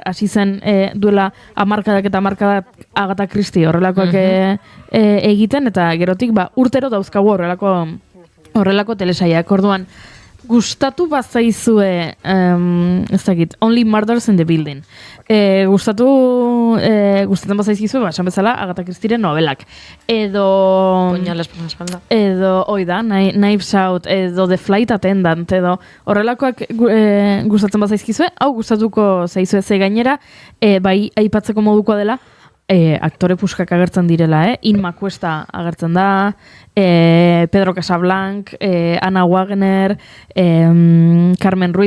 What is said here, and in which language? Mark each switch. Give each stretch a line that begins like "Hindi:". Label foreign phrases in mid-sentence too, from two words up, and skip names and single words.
Basque: Hasi zen duela hamarkadak eta hamarkadak Agatha Christie horrelakoak egiten, eta gerotik urtero dauzkagu horrelako telesaiak. Orduan, gustatu bazaizue, ez dakit, Only Murders in the Building. Gustatzen bazaizkizue, esan bezala, Agatha Christieren novelak. Edo... Puñales por la espalda. Edo, oida, Knives Out, edo The Flight Attendant, edo horrelakoak gustatzen bazaizkizue, hau gustatuko zaizue ze gainera, bai aipatzeko modukoa dela, aktore puskak agertzen direla, Inma Cuesta agertzen da, Pedro Casablanc, Ana Wagner, Carmen Ruiz,